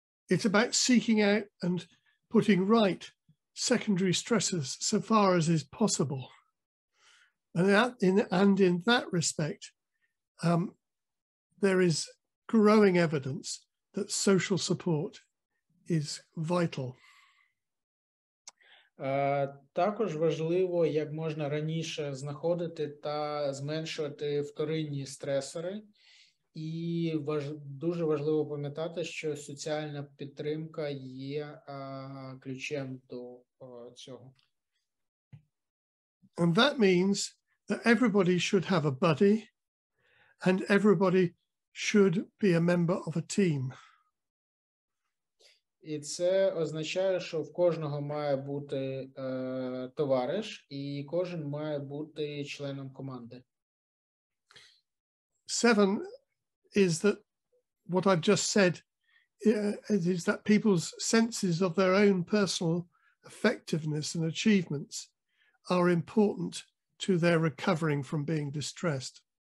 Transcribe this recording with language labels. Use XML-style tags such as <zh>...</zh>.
<en>It's about seeking out and putting right secondary stresses so far as is possible. And in that respect, there is growing evidence that social support is vital.</en> <uk>Також важливо, як можна раніше знаходити та зменшувати вторинні стресори. І дуже важливо пам'ятати, що соціальна підтримка є ключем до цього.</uk> <en>And that means that everybody should have a buddy and everybody should be a member of a team.</en> <uk>І це означає, що в кожного має бути товариш, і кожен має бути членом команди.</uk> <en>7 is that what I've just said is that people's senses of their own personal effectiveness and achievements are important to their recovering from being distressed.</en>